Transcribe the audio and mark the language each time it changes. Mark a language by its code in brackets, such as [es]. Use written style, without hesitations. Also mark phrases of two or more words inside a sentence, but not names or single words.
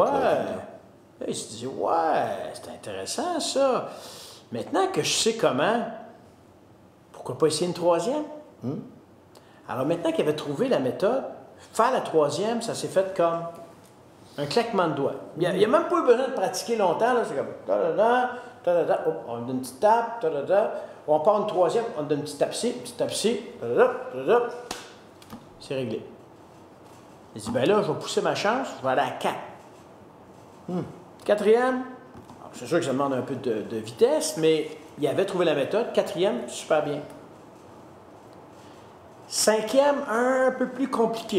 [fr] Là, il s'est dit, ouais, c'est intéressant ça. Maintenant que je sais comment, pourquoi pas essayer une troisième? Alors maintenant qu'il avait trouvé la méthode, faire la troisième, ça s'est fait comme un claquement de doigts. Il n'y a même pas eu besoin de pratiquer longtemps. C'est comme ta-da-da, ta-da-da, on donne une petite tape, ta-da-da. On part une troisième, on donne une petite tape ci, ta-da-da, ta-da-da. C'est réglé. Il dit, ben là, je vais pousser ma chance, je vais aller à 4. Quatrième, c'est sûr que ça demande un peu de vitesse, mais il avait trouvé la méthode. Quatrième, super bien. Cinquième, un peu plus compliqué.